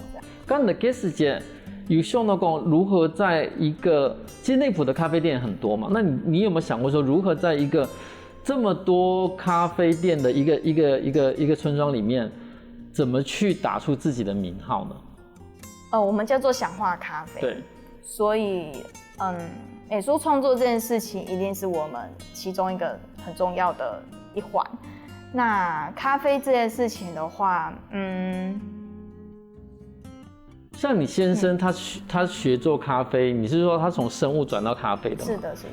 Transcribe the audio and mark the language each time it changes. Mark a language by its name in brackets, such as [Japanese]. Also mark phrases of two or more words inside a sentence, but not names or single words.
[Chinese] 剛才嘅時間有想到講如何在一個，其實內埔的咖啡店很多嘛，那你有沒有想過說如何在一個這麼多咖啡店的一個村莊裡面，怎麼去打出自己的名號呢？我們叫做想畫咖啡。對，所以美術創作這件事情一定是我們其中一個很重要的一環。那咖啡這件事情的話，像你先生他學做咖啡，你是說他從生物轉到咖啡的嗎？是的，是的。